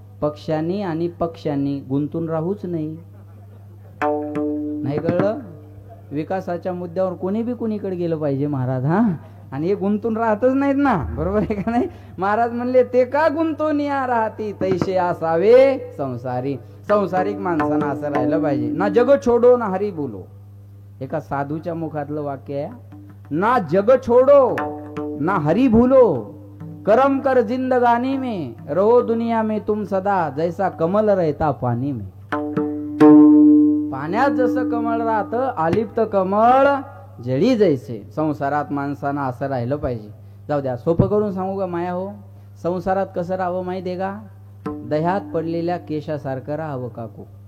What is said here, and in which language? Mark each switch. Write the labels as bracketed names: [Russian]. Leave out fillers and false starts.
[Marathi] पक्ष्यांनी आणि पक्ष्यांनी गुंतून राहूच नाही. नाही कळलं? विकासाच्या मुद्द्यावर कोणी बी कुणीकडे गेलं पाहिजे महाराज. हा आणि हे गुंतून राहतच नाहीत ना, बरोबर आहे का नाही? महाराज म्हणले ते का गुंतून या राहती, तैसे असावे संसारी. संसारिक माणसानं असं राहिलं पाहिजे. [Hindi] ना जग छोडो ना हरी बोलो. [Marathi] एका साधूच्या मुखातलं वाक्य आहे. [Hindi] ना जग छोडो ना हरी भूलो, करम कर जिंदगानी में, रहो दुनिया में तुम सदा, जैसा कमल रहता पानी में. [Marathi] पाण्यात जसं कमळ राहतं, आलिप्त कमळ जळी जैसे. संसारात माणसानं असं राहिलं पाहिजे. जाऊ द्या, सोपं करून सांगू का माया हो? संसारात कसं राहावं माहितीये का? दह्यात पडलेल्या केशासारखं राहावं काकू.